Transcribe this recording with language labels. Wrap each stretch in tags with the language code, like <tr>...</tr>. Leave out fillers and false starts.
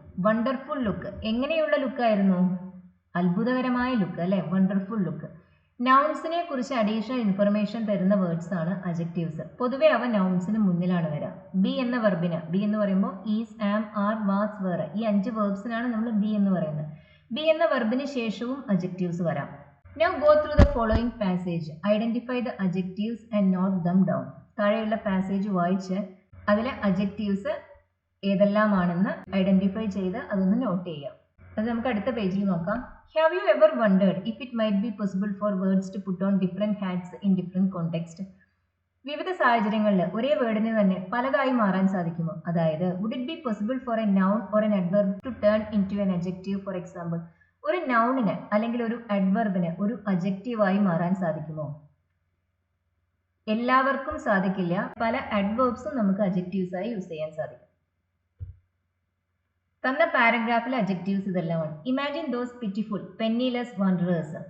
<ml>Wonderful look, എങ്ങനെയുള്ള ലുക്കായിരുന്നു? അത്ഭുതകരമായ look അല്ലെ, വണ്ടർഫുൾ ലുക്ക്. നൗൺസിനെ കുറിച്ച് അഡീഷണൽ ഇൻഫർമേഷൻ തരുന്ന വേർഡ്സ് ആണ് അഡ്ജക്റ്റീവ്സ്. പൊതുവെ അവ നൗൺസിന് മുന്നിലാണ് വരിക. ബി എന്ന വെർബിന്, ബി എന്ന് പറയുമ്പോൾ ഈസ്, ആം, ആർ, വാസ്, വേറെ, ഈ 5 വേർബ്സിനാണ് നമ്മൾ ബി എന്ന് പറയുന്നത്. ബി എന്ന വെർബിന് ശേഷവും അഡ്ജക്റ്റീവ്സ് വരാം.</ml> <en>Now go through the following passage. Identify the adjectives and note them down.</en> <ml>താഴെയുള്ള പാസേജ് വായിച്ച് അതിലെ അഡ്ജക്റ്റീവ്സ് ഏതെല്ലാമാണെന്ന് ഐഡന്റിഫൈ ചെയ്ത് അതൊന്ന് നോട്ട് ചെയ്യാം. അത് നമുക്ക് അടുത്ത പേജിൽ നോക്കാം.</ml> <en>Have you ever wondered if it might be possible for words to put on different hats in different context?</en> <ml>വിവിധ സാഹചര്യങ്ങളിൽ ഒരേ വേർഡിന് തന്നെ പലതായി മാറാൻ സാധിക്കുമോ? അതായത്</ml> <en>would it be possible for a noun or an adverb to turn into an adjective, for example?</en> <ml>ഒരു നൗണിന് അല്ലെങ്കിൽ ഒരു അഡ്വർബിന് ഒരു അഡ്ജക്റ്റീവായി മാറാൻ സാധിക്കുമോ? എല്ലാവർക്കും സാധിക്കില്ല. പല അഡ്വേർബ്സും നമുക്ക് അഡ്ജക്റ്റീവ്സ് ആയി യൂസ് ചെയ്യാൻ സാധിക്കും. തന്ന പാരഗ്രാഫിലെ അഡ്ജക്റ്റീവ്സ് ഇതെല്ലാമാണ്.</ml> <en>Imagine those pitiful, penniless wanderers.</en>